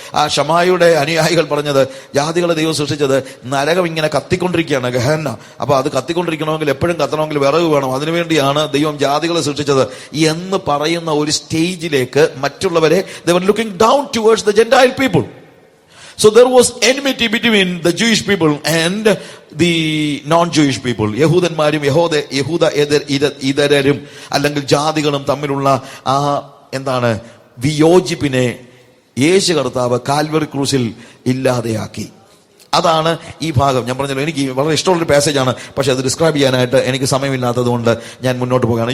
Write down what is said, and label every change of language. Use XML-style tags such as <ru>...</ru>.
<ml>ആ ഷമായിയുടെ അനുയായികൾ പറഞ്ഞത് ജാതികളെ ദൈവം സൃഷ്ടിച്ചത് നരകം ഇങ്ങനെ കത്തിക്കൊണ്ടിരിക്കുകയാണ്, ഗഹന്ന. അപ്പൊ അത് കത്തിക്കൊണ്ടിരിക്കണമെങ്കിൽ എപ്പോഴും കത്തണമെങ്കിൽ വിറക് വേണം, അതിനുവേണ്ടിയാണ് ദൈവം ജാതികളെ സൃഷ്ടിച്ചത് എന്ന് പറയുന്ന ഒരു സ്റ്റേജിലേക്ക് മറ്റുള്ളവരെ</ml> <en>they were looking down towards the Gentile people. So there was enmity between the Jewish people and the non-Jewish people.</en> <ml>യഹൂദന്മാരും യഹൂദ ഇതരരും അല്ലെങ്കിൽ ജാതികളും തമ്മിലുള്ള ആ എന്താണ് വിയോജിപ്പിനെ യേശു കർത്താവ് കാൽവറി ക്രൂസിൽ ഇല്ലാതെയാക്കി. അതാണ് ഈ ഭാഗം. ഞാൻ പറഞ്ഞല്ലോ, എനിക്ക് വളരെ ഇഷ്ടമുള്ളൊരു പാസേജാണ്, പക്ഷെ അത് ഡിസ്ക്രൈബ് ചെയ്യാനായിട്ട് എനിക്ക് സമയമില്ലാത്തത് കൊണ്ട് ഞാൻ മുന്നോട്ട് പോകുകയാണ്.</ml>